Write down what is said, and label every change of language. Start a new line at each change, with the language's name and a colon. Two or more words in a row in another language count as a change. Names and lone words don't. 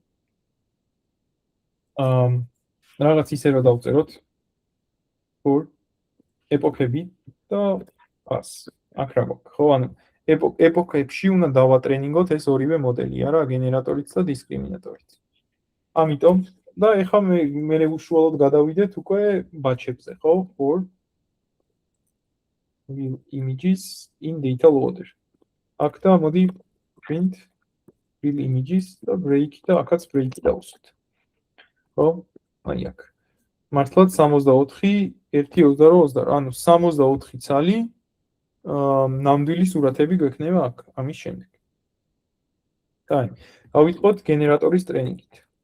Georgian: რაღაც ისე რომ დავწეროთ for ეპოქები და pass. აქ რა გვაქვს, ხო? ანუ ეპოქებში უნდა დავატრენინგოთ ეს ორივე მოდელი, არა, გენერატორიც და დისკრიმინატორიც. ამიტომ და ეხლა მე უშუალოდ გადავიდეთ უკვე ბაჩებზე, ხო?
English: For images in data loader.
Georgian: აქ და მოდი
English: print real images
Georgian: და break და აქაც break დავუსვათ. ხო? აი აქ. მართლაც 64 1.28, ანუ 64 ცალი ნამდვილი სურათები გვექნება აქ, ამის შემდეგ. კაი, გავიტყოთ გენერატორის ტრენინგით.